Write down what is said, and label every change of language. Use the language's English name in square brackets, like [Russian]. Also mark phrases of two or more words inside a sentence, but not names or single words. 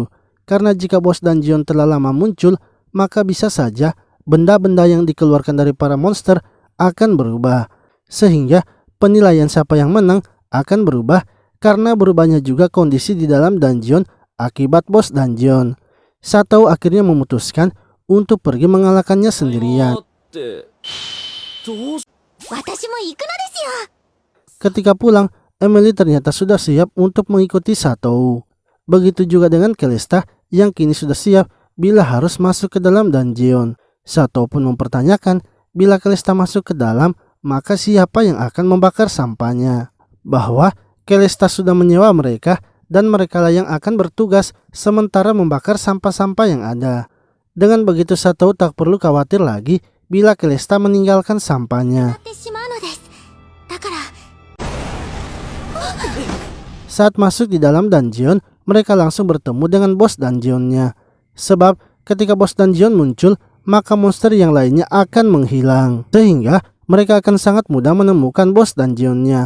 [Indonesian] Karena jika bos dungeon terlalu lama muncul, maka bisa saja benda-benda yang dikeluarkan dari para monster akan berubah. Sehingga penilaian siapa yang menang akan berubah karena berubahnya juga kondisi di dalam dungeon akibat bos dungeon. Satou akhirnya memutuskan untuk pergi mengalahkannya sendirian. [Japanese] 私も行くのですよ。 [Indonesian] Ketika pulang, Emily ternyata sudah siap untuk mengikuti Satou. Begitu juga dengan Calista yang kini sudah siap bila harus masuk ke dalam dungeon. Satou pun mempertanyakan bila Calista masuk ke dalam, maka siapa yang akan membakar sampahnya. Bahwa Calista sudah menyewa mereka dan mereka lah yang akan bertugas sementara membakar sampah-sampah yang ada. Dengan begitu Satou tak perlu khawatir lagi bila Calista meninggalkan sampahnya. [Japanese] ってしまうのです。だから [Indonesian] Saat masuk di dalam dungeon, mereka langsung bertemu dengan bos dungeonnya. Sebab ketika bos dungeon muncul, maka monster yang lainnya akan menghilang. Sehingga mereka akan sangat mudah menemukan bos dungeonnya.